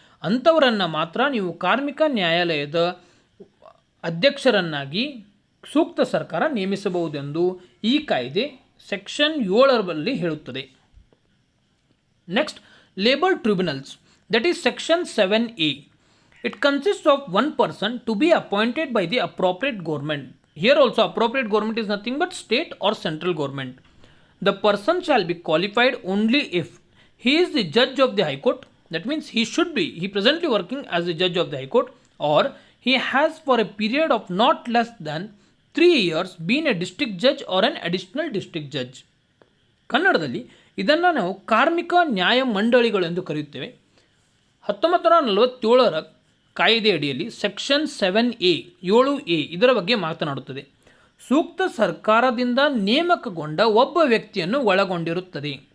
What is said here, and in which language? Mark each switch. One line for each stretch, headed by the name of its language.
Kannada: ಅಂಥವರನ್ನು ಮಾತ್ರ ನೀವು ಕಾರ್ಮಿಕ ನ್ಯಾಯಾಲಯದ ಅಧ್ಯಕ್ಷರನ್ನಾಗಿ ಸೂಕ್ತ ಸರ್ಕಾರ ನೇಮಿಸಬಹುದೆಂದು ಈ ಕಾಯ್ದೆ ಸೆಕ್ಷನ್ 7ರಲ್ಲಿ ಹೇಳುತ್ತದೆ.
English: Next, labour tribunals, that is section 7A. It consists of one person to be appointed by the appropriate government. Here also appropriate government is nothing but state or central government. The person shall be qualified only if he is the judge of the High Court. That means he presently working as the judge of the High Court, or he has for a period of not less than 3 years been a district judge or an additional district judge.
Kannada: ಕನ್ನಡದಲ್ಲಿ ಇದನ್ನು ನಾವು ಕಾರ್ಮಿಕ ನ್ಯಾಯ ಮಂಡಳಿಗಳು ಎಂದು ಕರೆಯುತ್ತೇವೆ. 1947ರ ಕಾಯ್ದೆ ಅಡಿಯಲ್ಲಿ ಸೆಕ್ಷನ್ 7A 7A ಇದರ ಬಗ್ಗೆ ಮಾತನಾಡುತ್ತದೆ. ಸೂಕ್ತ ಸರ್ಕಾರದಿಂದ ನೇಮಕಗೊಂಡ ಒಬ್ಬ ವ್ಯಕ್ತಿಯನ್ನು ಒಳಗೊಂಡಿರುತ್ತದೆ.